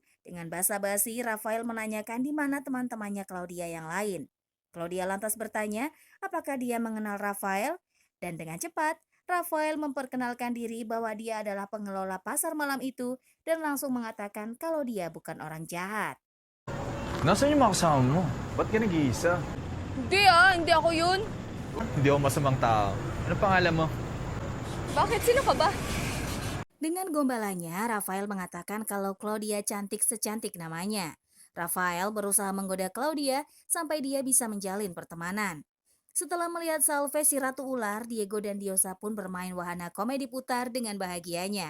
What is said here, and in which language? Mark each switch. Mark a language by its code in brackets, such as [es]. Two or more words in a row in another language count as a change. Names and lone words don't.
[id] Dengan basa-basi, Rafael menanyakan di mana teman-temannya Claudia yang lain. Claudia lantas bertanya apakah dia mengenal Rafael, dan dengan cepat, Rafael memperkenalkan diri bahwa dia adalah pengelola pasar malam itu dan langsung mengatakan kalau dia bukan orang jahat. [tl] Nasaan yung mga kasama mo? Ba't ka nag-iisa? Hindi ako yun. Hindi ako masamang tao. Ano pangalan mo? Bakit? Sino ka ba? [id] Dengan gombalannya, Rafael mengatakan kalau Claudia cantik secantik namanya. Rafael berusaha menggoda Claudia sampai dia bisa menjalin pertemanan. Setelah melihat salve si Ratu Ular, Diego dan Diosa pun bermain wahana komedi putar dengan bahagianya.